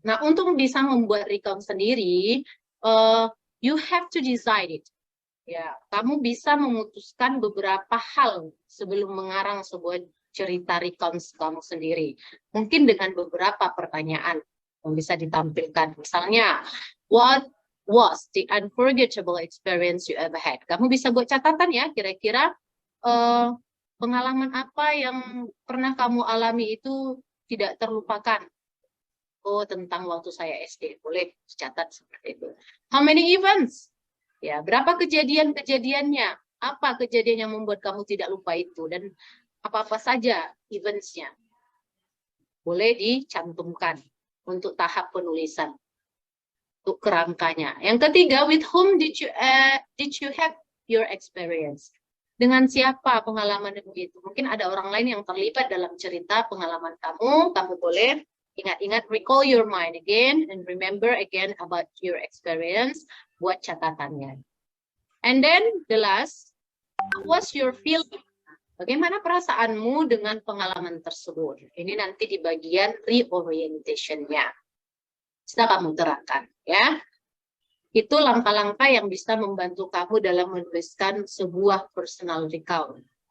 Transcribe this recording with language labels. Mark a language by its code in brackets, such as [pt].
[id] Nah, untuk bisa membuat recount sendiri, [en] you have to decide it. [id] Ya, kamu bisa memutuskan beberapa hal sebelum mengarang sebuah cerita recount kamu sendiri. Mungkin dengan beberapa pertanyaan yang bisa ditampilkan. [en] Misalnya, what was the unforgettable experience you ever had? [id] Kamu bisa buat catatan ya, kira-kira pengalaman apa yang pernah kamu alami itu tidak terlupakan. Oh, tentang waktu saya SD, boleh dicatat seperti itu. [en] How many events? [id] Ya, berapa kejadian-kejadiannya? Apa kejadian yang membuat kamu tidak lupa itu? Dan apa-apa saja events-nya? Boleh dicantumkan untuk tahap penulisan. Untuk kerangkanya. Yang ketiga, [en] with whom did you have your experience? [id] Dengan siapa pengalaman itu? Mungkin ada orang lain yang terlibat dalam cerita pengalaman kamu. Kamu boleh ingat-ingat, [en] recall your mind again and remember again about your experience. [id] Buat catatannya. [en] And then the last, what's your feeling? [id] Bagaimana perasaanmu dengan pengalaman tersebut? Ini nanti di bagian reorientation-nya. Bisa kamu terapkan, ya. Itu langkah-langkah yang bisa membantu kamu dalam menuliskan sebuah personal recount.